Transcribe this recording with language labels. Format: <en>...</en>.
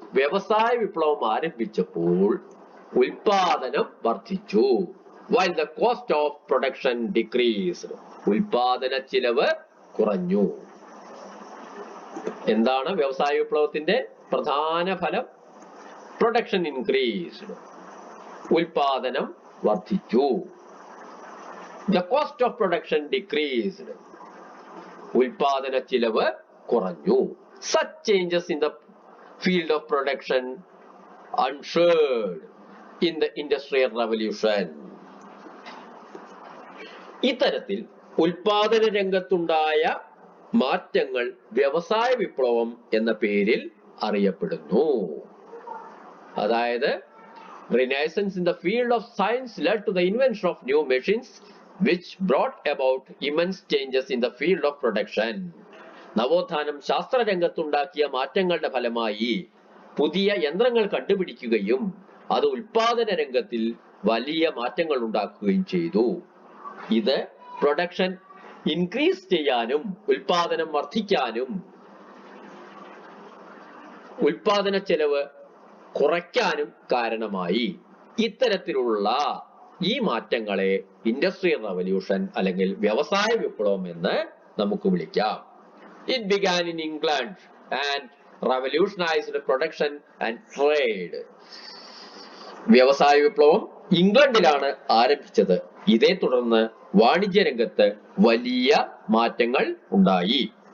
<ml>വ്യവസായ വിപ്ലവം ആരംഭിച്ചപ്പോൾ ഉൽപാദനം വർദ്ധിച്ചു.</ml> <en>while the cost of production decreased.</en> <ml>ഉൽപാദന ചിലവ് കുറഞ്ഞു. എന്താണ് വ്യവസായ വിപ്ലവത്തിന്റെ പ്രധാന ഫലം?</ml> <en>production increased,</en> <ml>ഉൽപാദനം വർദ്ധിച്ചു.</ml> <en>The cost of production decreased.</en> <ml>ഉൽപാദന ചിലവ് കുറഞ്ഞു.</ml> <en>Such changes in the field of production ensured in the Industrial Revolution.</en> <ml>ഇത്തരത്തിൽ ഉൽപാദന രംഗത്തുണ്ടായ മാറ്റങ്ങൾ വ്യവസായ വിപ്ലവം എന്ന പേരിൽ അറിയപ്പെടുന്നു. അതായത്</ml> <en>Renaissance in the field of science led to the invention of new machines which brought about immense changes in the field of production.</en> <ml>നവോത്ഥാനം ശാസ്ത്രരംഗത്തുണ്ടാക്കിയ മാറ്റങ്ങളുടെ ഫലമായി പുതിയ യന്ത്രങ്ങൾ കണ്ടുപിടിക്കുകയും അത് ഉൽപാദന രംഗത്തിൽ വലിയ മാറ്റങ്ങൾ ഉണ്ടാക്കുകയും ചെയ്തു. ഇത്</ml> <en>production increase</en> <ml>ചെയ്യാനും ഉൽപാദനം വർദ്ധിക്കാനും ഉൽപാദന ചെലവ് കുറയ്ക്കാനും കാരണമായി. ഇത്തരത്തിലുള്ള ഈ മാറ്റങ്ങളെ ഇൻഡസ്ട്രിയൽ റവല്യൂഷൻ അല്ലെങ്കിൽ വ്യവസായ വിപ്ലവം എന്ന് നമുക്ക് വിളിക്കാം.</ml> <en>It began in England and revolutionized production and trade.</en> <ml>വ്യവസായ വിപ്ലവം ഇംഗ്ലണ്ടിലാണ് ആരംഭിച്ചത്. ഇതേ തുടർന്ന് വാണിജ്യ രംഗത്ത് വലിയ മാറ്റങ്ങൾ ഉണ്ടായി.</ml>